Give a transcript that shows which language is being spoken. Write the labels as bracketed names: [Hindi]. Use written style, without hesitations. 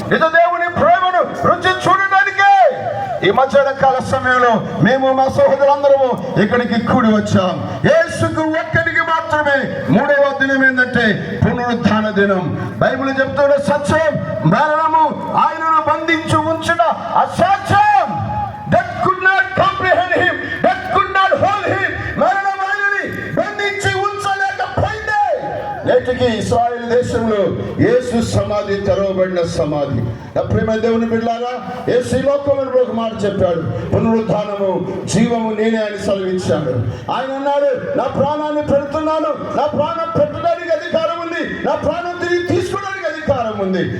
[Telugu] ఇది దేవుని ప్రేమను రుచి చూడడానికే ఈ మధ్యాహ్న కాల సమయంలో మేము మా సహోదరులందరము ఇక్కడికి కూడి వచ్చాం. యేసుకు ఒక్కడికి మాత్రమే 3వ దినం ఏంటంటే పునరుత్థానం. పునరుత్థాన దినం. బైబిల్ చెప్తున్న సత్యం, మరణము ఆయనను బంధించి ఉంచిన అసాధ్యం. [English] That could not comprehend him, that could not hold him. [Telugu] మరణం ఆయనని బంధించి ఉంచలేకపోయింది. నేటికి ఇశ్రాయేలు దేశంలో యేసు సమాధి తెరవబడిన సమాధి. నా ప్రేమ దేవుని బిడ్డలారా, యేసు ఈ లోకంలో ఒక మాట చెప్పాడు, పునరుత్థానము జీవము నేనే అని సెలవిచ్చాడు. ఆయన అన్నాడు, నా ప్రాణాన్ని పెడుతున్నాను, నా ప్రాణం పెట్టడానికి అధికారం ఉంది, నా ప్రాణం తిరిగి తీసుకోవడానికి అధికారం ఉంది.